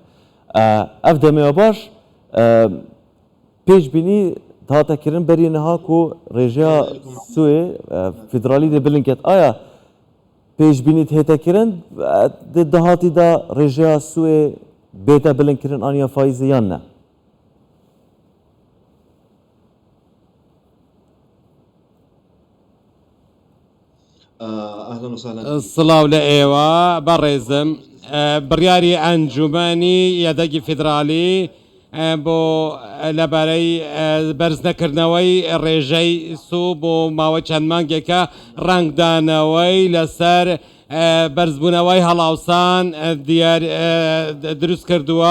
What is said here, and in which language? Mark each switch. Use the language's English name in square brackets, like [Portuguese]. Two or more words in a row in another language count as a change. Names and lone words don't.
[Kurdish] Ev demeya baş pêşbînî hate kirin berî niha ku rêjeya Sûyê federalî de bilind ket. Aya pêşbînî hête kirin di dahatî da rêjeya Sûyê bête bilind kirin aniya faîzê yan ne? [Arabic] اهلا وسهلا. [Central Kurdish] سڵاو لە ئێوە بەڕێزم بڕیاری ئەنجومەنی یادەگی فیدرالی بۆ لەبارەی بەرز نەکردنەوەی ڕێژەی سوو بۆ ماوەی چەند مانگێکە ڕنگدانەوەی لەسەر بەرزبوونەوەی هەڵاوسان دیار دروست کردووە.